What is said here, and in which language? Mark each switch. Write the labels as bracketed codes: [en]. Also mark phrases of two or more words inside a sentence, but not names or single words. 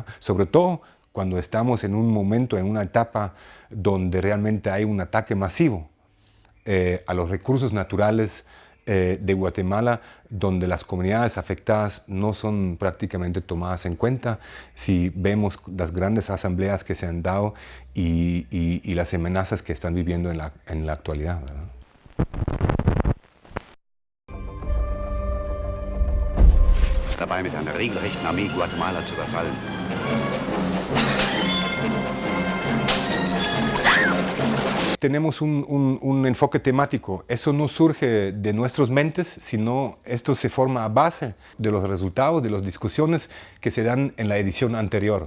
[es] Sobre todo cuando estamos en un momento, en una etapa donde realmente hay un ataque masivo a los recursos naturales de Guatemala, donde las comunidades afectadas no son prácticamente tomadas en cuenta. Si vemos las grandes asambleas que se han dado y las amenazas que están viviendo en la actualidad, ¿verdad? [de] Dabei mit einer regelrechten Armee Guatemala zu überfallen. [es] Tenemos un enfoque temático. Eso no surge de nuestras mentes, sino esto se forma a base de los resultados, de las discusiones que se dan en la edición anterior.